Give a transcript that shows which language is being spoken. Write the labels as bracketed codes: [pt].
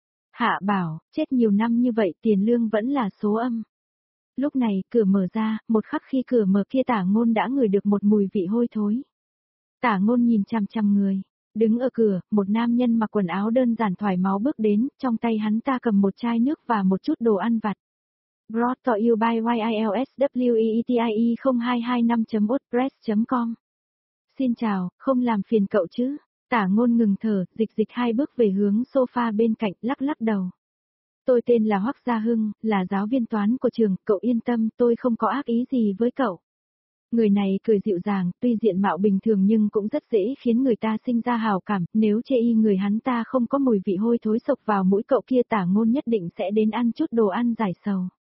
[vi] Hạ Bảo, chết nhiều năm như vậy tiền lương vẫn là số âm. Lúc này, cửa mở ra, một khắc khi cửa mở kia Tả Ngôn đã ngửi được một mùi vị hôi thối. Tả Ngôn nhìn chằm chằm người. Đứng ở cửa, một nam nhân mặc quần áo đơn giản thoải mái bước đến, trong tay hắn ta cầm một chai nước và một chút đồ ăn vặt. [en] Brought to you by YILSWEETIE0225.wordpress.com. [vi] Xin chào, không làm phiền cậu chứ? Tả Ngôn ngừng thở, dịch dịch hai bước về hướng sofa bên cạnh, lắc lắc đầu. Tôi tên là Hoắc Gia Hưng, là giáo viên toán của trường, cậu yên tâm, tôi không có ác ý gì với cậu. Người này cười dịu dàng, tuy diện mạo bình thường nhưng cũng rất dễ khiến người ta sinh ra hào cảm, nếu chê y người hắn ta không có mùi vị hôi thối sộc vào mũi cậu kia, Tả Ngôn nhất định sẽ đến ăn chút đồ ăn giải sầu.